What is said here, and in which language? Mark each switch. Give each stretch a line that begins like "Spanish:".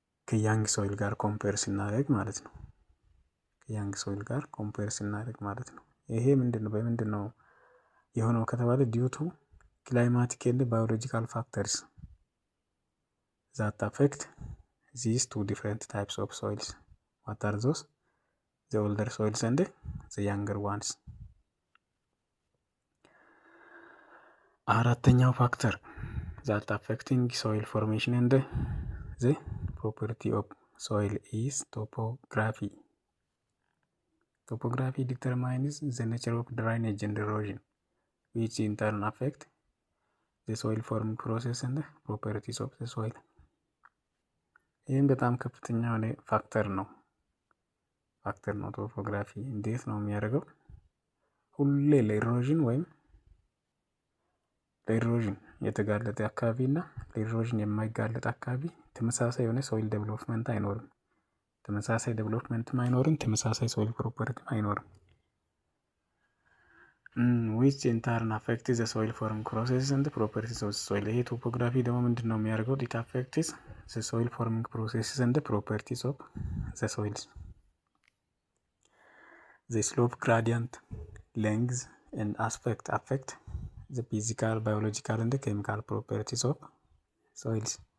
Amharic: ከያንግ ሶይል ጋር ኮምፔር ስናደርግ ማለት ነው። ይሄ በምንድን ነው የሆነው ከተባለ ዲዩቱ
English: climatic and biological factors that affect these two different types of soils. What are those? The older soils and the younger ones.
Amharic: አራተኛው
English: ፋክተር that affecting soil formation and the property of soil is topography. Topography determines the nature of drainage and erosion, which in turn affect the soil forming process and the properties of the soil.
Amharic: ይህም በጣም ከፍተኛ የሆነ ፋክተር ነው። ቶፖግራፊ እንዴት ነው የሚያደርገው? ሁሌ ለኢሮዥን የተጋለጠ አካባቢ እና ለኢሮዥን የማይጋለጥ አካባቢ ተመሳሳይ የሆነ ሶይል ዴቨሎፕመንት አይኖርም። ተመሳሳይ ዴቨሎፕመንትም አይኖርም። ተመሳሳይ ሶይል ፕሮፐርቲም አይኖርም።
English: which in turn affect the soil
Amharic: forming process and the properties of the soil. ይሄ ቶፖግራፊ ደግሞ ምንድን ነው የሚያደርገው?
English: it affects the soil forming processes and the properties of the soils. The slope gradient, length and aspect affect the physical, biological and the chemical properties of soils.